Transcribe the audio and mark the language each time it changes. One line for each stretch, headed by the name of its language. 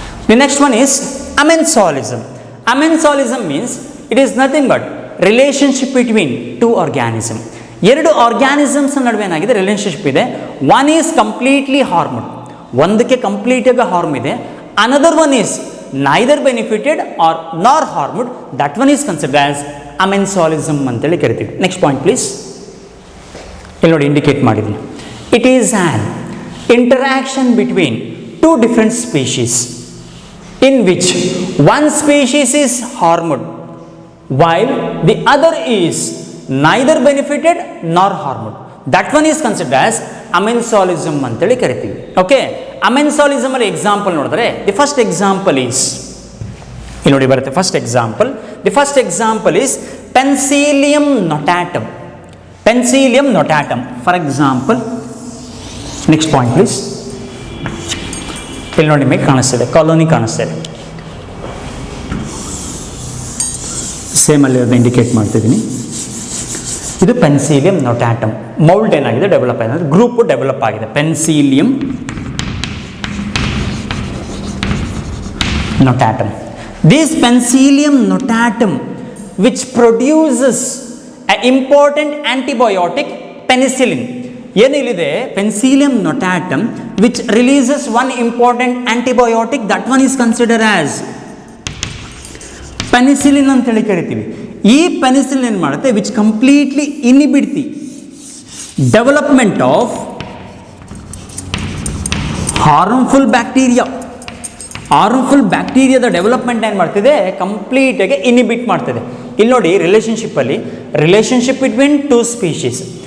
English: The next one is amensalism. Amensalism means it is nothing but relationship between two organisms.
Kannada: ಎರಡು organisms ನಡುವೆ ಏನಾಗಿದೆ, relationship ಇದೆ.
English: one is completely harmed,
Kannada: ಒಂದಕ್ಕೆ ಕಂಪ್ಲೀಟಾಗಿ harm ಇದೆ.
English: Another one is neither benefited or nor harmed. That one is considered as amensalism
Kannada: ಅಂತೇಳಿ ಕರಿತೀವಿ.
English: Next point please.
Kannada: ಇಲ್ಲಿ ನೋಡಿ ಇಂಡಿಕೇಟ್ ಮಾಡಿದ್ದೀನಿ.
English: It is an interaction between 2 different species in which one species is harmed while the other is neither benefited nor harmed. ದಟ್ ಒನ್ ಈಸ್ ಕನ್ಸಿಡರ್ಡ್ ಆಸ್ ಅಮೆನ್ಸಾಲಿಸಮ್
Kannada: ಅಂತೇಳಿ ಕರಿತೀವಿ.
English: okay, amensalism
Kannada: ಅಲ್ಲಿ example ನೋಡಿದ್ರೆ
English: the first example is
Kannada: ಇಲ್ಲಿ ನೋಡಿ ಬರುತ್ತೆ.
English: First example is penicillium notatum. Penicillium notatum for example. Next point please.
Kannada: ಇಲ್ಲಿ ನೋಡಿ ನಿಮಗೆ ಕಾಣಿಸ್ತಿದೆ, ಕಾಲೋನಿ ಕಾಣಿಸ್ತಿದೆ. ಸೇಮ್ ಅಲ್ಲಿ ಅದನ್ನು ಇಂಡಿಕೇಟ್ ಮಾಡ್ತಿದ್ದೀನಿ. ಇದು ಪೆನ್ಸಿಲಿಯಂ ನೊಟ್ಯಾಟಮ್. ಮೌಲ್ಡ್ ಏನಾಗಿದೆ, ಡೆವಲಪ್ ಆಗಿದೆ, ಗ್ರೂಪ್ ಡೆವಲಪ್ ಆಗಿದೆ. Penicillium ನೊಟ್ಯಾಟಮ್.
English: This penicillium notatum which produces an important antibiotic penicillin.
Kannada: ಏನಿದೆ
English: penicillium notatum which releases one important antibiotic, that one is considered as penicillin
Kannada: ಅಂತೇಳಿ ಕರಿತೀವಿ. ಈ ಪೆನಿಸಿಲಿನ್ ಏನು ಮಾಡುತ್ತೆ,
English: Which completely inhibit the development of harmful bacteria.
Kannada: Harmful ಬ್ಯಾಕ್ಟೀರಿಯಾದ development ಏನು ಮಾಡ್ತಿದೆ, ಕಂಪ್ಲೀಟಾಗಿ ಇನ್ಹಿಬಿಟ್ ಮಾಡ್ತಿದೆ. ಇಲ್ಲಿ ನೋಡಿ
English: Relationship between two species.